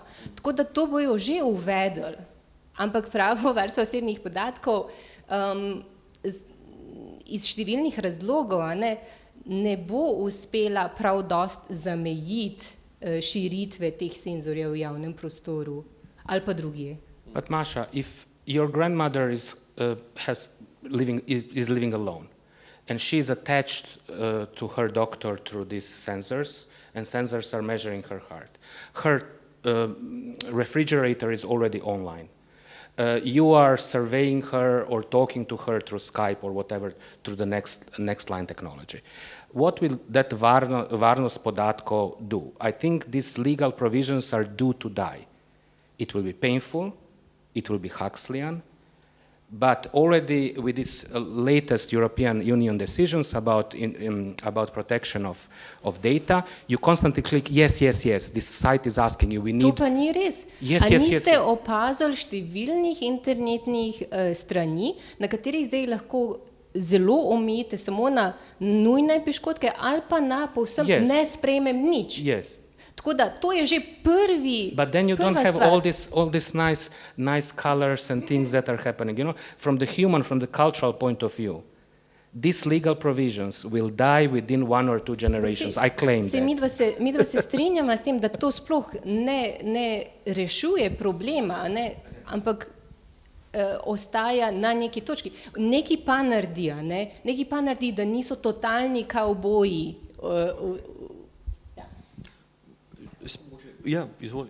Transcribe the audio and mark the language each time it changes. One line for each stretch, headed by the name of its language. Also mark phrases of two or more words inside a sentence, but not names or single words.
Slovenian: Tako da to bojo že uvedli, ampak pravo varstvo osebnih podatkov iz številnih razlogov ne bo uspela prav dost zamejiti širitve teh senzorjev v javnem prostoru ali pa drugje.
English: But Masha, if your grandmother is living alone, and she is attached to her doctor through these sensors, and sensors are measuring her heart. Her refrigerator is already online. You are surveying her or talking to her through Skype or whatever through the next line technology. What will that
Slovenian: varnost podatkov
English: do? I think these legal provisions are due to die. It will be painful, it will be Huxleyan, but already with these latest European Union decisions about protection of data, you constantly click yes, yes, yes. This site is asking you, we need...
Slovenian: To pa ni res.
English: Yes,
Slovenian: A
English: yes,
Slovenian: niste
English: yes.
Slovenian: opazili številnih internetnih strani, na katerih zdaj lahko zelo omejite samo na nujne piškotke ali pa na povsem
English: Yes.
Slovenian: ne sprejmem nič.
English: Yes.
Slovenian: Tako da to je že
English: But then you don't
Slovenian: prva
English: have
Slovenian: stvar.
English: all these nice colors and things that are happening. You know, from the cultural point of view, these legal provisions will die within 1 or 2 generations. I claim that.
Slovenian: Midva se strinjava s tem, da to sploh ne rešuje problema, ampak ostaja na neki točki. Neki pa naredi, da niso totalni kavboji. Ja, izvoli.